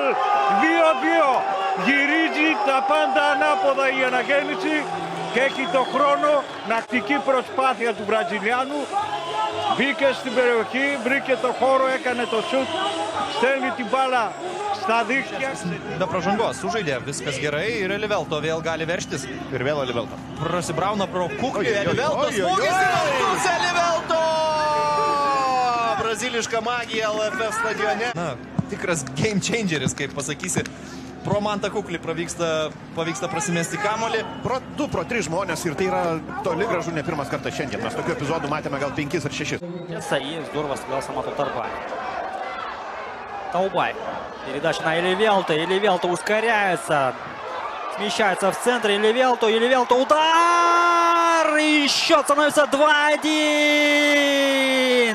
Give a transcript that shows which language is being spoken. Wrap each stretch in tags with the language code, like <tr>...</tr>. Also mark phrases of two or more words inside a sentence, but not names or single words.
<el>2-2, γυρίζει τα πάντα ανάποδα η αναγέννηση και έχει το χρόνο, νακτική προσπάθεια του Βραζιλιάνου, μπήκε στην περιοχή, βρήκε το χώρο, έκανε το σουτ, στέλνει την μπάλα στα δίχτυα.</el> <lt>Be pražangos sužaidė, viskas gerai ir Livelto vėl gali verštis. Ir vėl Livelto. Prasibrauna pro kuklį, Livelto smūgis į pusę Livelto! Braziliška magija LFF stadione. Na, tikras</lt> <en>game changeris,</en> <lt>kaip pasakysi. Pro Mantą kuklį pavyksta prasimesti kamuolį. Pro 3 žmonės ir tai yra toli gražu ne pirmas kartas šiandien. Mes tokių epizodų matėme gal 5 ar 6.</lt> <ru>И здорово сыгрался Мату Тарбай. Таубай. Передача на Эливелто. Эливелто ускоряется. Смещается в центр. Эливелто. Удар! И счет становится 2-1.</ru>